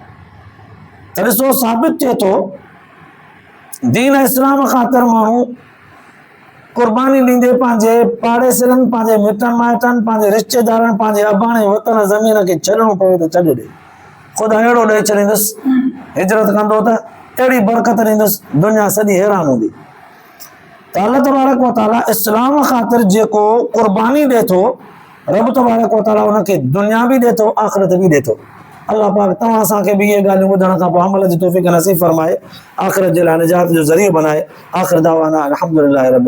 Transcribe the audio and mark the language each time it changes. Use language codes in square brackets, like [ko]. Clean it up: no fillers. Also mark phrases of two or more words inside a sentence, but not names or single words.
[sd] त ॾिसो, साबित थिए थो दीन इस्लाम ख़ातिर माण्हू क़ुर्बानी ॾींदे पंहिंजे पाड़ेसरनि, पंहिंजे मिटनि माइटनि, पंहिंजे रिश्तेदारनि, पंहिंजे अबाणे वतन ज़मीन खे छॾिणो पवे त छॾे ॾे, ख़ुदा अहिड़ो ॾेई छॾींदुसि हिजरत कंदो त अहिड़ी बरकत ॾींदुसि दुनिया सॼी हैरान हूंदी। त [ar] الله تبارك وتعالى [sd] इस्लाम ख़ातिर जेको क़ुर्बानी ॾिए थो, रब [ar] تبارك وتعالى [sd] उनखे दुनिया बि ॾिए थो, आख़िरत बि ॾिए थो। अल्लाह पाक तव्हां असांखे बि इहे ॻाल्हियूं ॿुधण खां पोइ अमल जी तौफ़ीक़ नसीब फरमाए, आख़िरत जे लाइ निजात जो ज़रियो बनाए। [ar] آخر دعوانا الحمد لله رب